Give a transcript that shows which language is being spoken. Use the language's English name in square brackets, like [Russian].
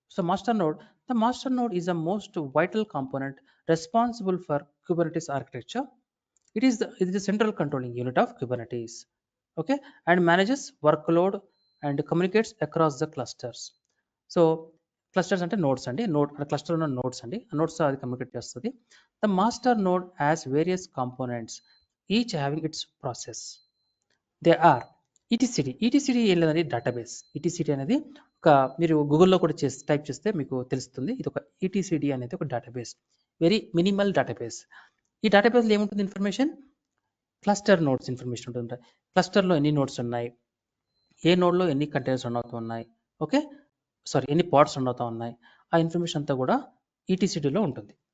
[English] So the master node is the most vital component responsible for Kubernetes architecture. It is the central controlling unit of Kubernetes. Okay, and manages workload and communicates across the clusters. [Telugu] So clusters అంటే nodes అండి. Cluster ఉన్న nodes అండి. nodes అది communicate చేస్తుంది. [English] The master node has various components, each having its process. They are ETCD. [Telugu] ఈటీసీడీ ఏం లేదండి, database. ఈటీసీడీ అనేది ఒక, మీరు గూగుల్లో కూడా టైప్ చేస్తే మీకు తెలుస్తుంది. ఇది ఒక ఈటీసీడీ అనేది ఒక డేటాబేస్, వెరీ మినిమల్ డేటాబేస్. ఈ డేటాబేస్లో ఏముంటుంది ఇన్ఫర్మేషన్? క్లస్టర్ నోడ్స్ ఇన్ఫర్మేషన్ ఉంటుంది. క్లస్టర్లో ఎన్ని నోడ్స్ ఉన్నాయి, ఏ నోడ్లో ఎన్ని కంటైనర్స్ రన్ అవుతూ ఉన్నాయి, ఓకే సారీ ఎన్ని పాడ్స్ రన్ అవుతూ ఉన్నాయి, ఆ ఇన్ఫర్మేషన్ అంతా కూడా ఈటీసీడీలో ఉంటుంది.